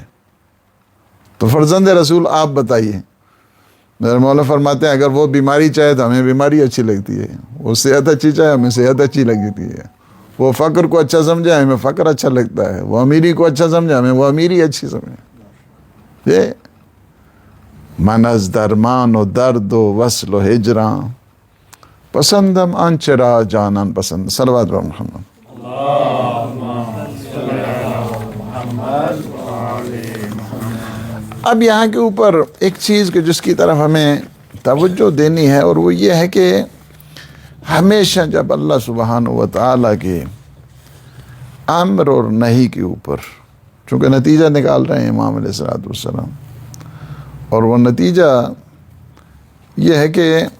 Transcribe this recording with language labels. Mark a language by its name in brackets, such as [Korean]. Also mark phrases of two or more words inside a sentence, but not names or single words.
[Urdu] تو فرزند رسول آپ بتائیے۔ میرے مولا فرماتے ہیں اگر وہ بیماری چاہے تو ہمیں بیماری اچھی لگتی ہے، وہ صحت اچھی چاہے ہمیں صحت اچھی لگتی ہے، وہ فقر کو اچھا سمجھے ہمیں فقر اچھا لگتا ہے، وہ امیری کو اچھا سمجھے ہمیں وہ امیری اچھی سمجھے۔ [Persian] یہ من از درمان و درد و وصل و ہجراں، پسندم آنچرا جانان پسند۔ صلوات بر محمد۔ [Urdu] اب یہاں کے اوپر ایک چیز کہ جس کی طرف ہمیں توجہ دینی ہے، اور وہ یہ ہے کہ ہمیشہ جب [Arabic] اللہ سبحانہ و تعالیٰ [Urdu] کے امر اور نہی کے اوپر، چونکہ نتیجہ نکال رہے ہیں امام [Arabic] علیہ السلام، [Urdu] اور وہ نتیجہ یہ ہے کہ